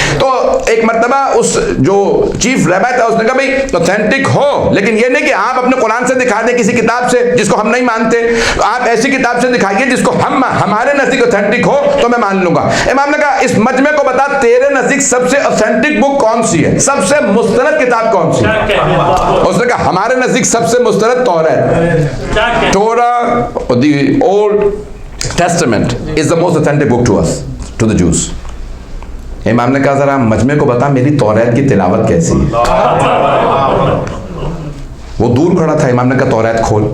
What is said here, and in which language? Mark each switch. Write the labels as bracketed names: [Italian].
[Urdu] تو ایک مرتبہ اس جو چیف ریبی تھا اس نے کہا بھائی اوتھینٹک ہو لیکن یہ نہیں کہ آپ اپنے قرآن سے دکھا دیں کسی کتاب سے جس کو ہم نہیں مانتے, آپ ایسی کتاب سے دکھائیے جس کو ہمارے نزدیک اوتھینٹک ہو تو میں مان لوں گا. امام نے کہا اس مجمع کو بتا تیرے نزدیک سب سے اوتھینٹک بک کون سی ہے, سب سے مستند کتاب کون سی ہے؟ اس نے کہا ہمارے نزدیک سب سے مستند توریت. [English] Torah, the Old Testament is the most authentic book to us, to the Jews. [Urdu] امام نے کہا ذرا مجمع کو بتا میری توریت کی تلاوت کیسی ہے. وہ دور کھڑا تھا, امام نے کہا توریت کھول.